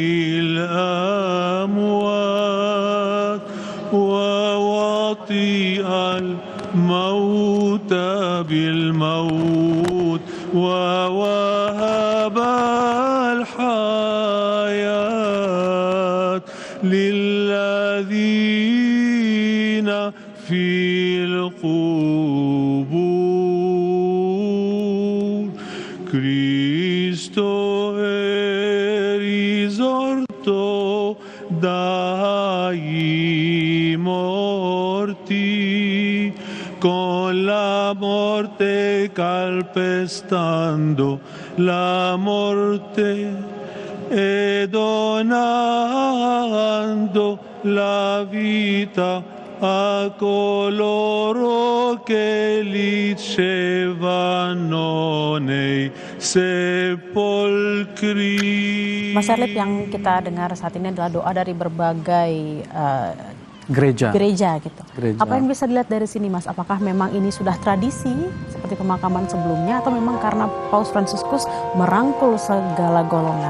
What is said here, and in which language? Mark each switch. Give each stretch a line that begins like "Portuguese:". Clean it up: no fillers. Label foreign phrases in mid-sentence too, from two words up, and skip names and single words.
Arabic: الأموات ووطئ الموت بالموت ووهب الحياة للذين في القبور.
Italian: Cristo è risorto dai morti, con la morte calpestando la morte e donando la vita a coloro che dicevano nei sepolcri.
Indonesian: Mas Erlip, yang kita dengar saat ini adalah doa dari berbagai gereja. Gitu. Gereja. Apa yang bisa dilihat dari sini, Mas? Apakah memang ini sudah tradisi seperti pemakaman sebelumnya atau memang karena Paus Fransiskus merangkul segala golongan?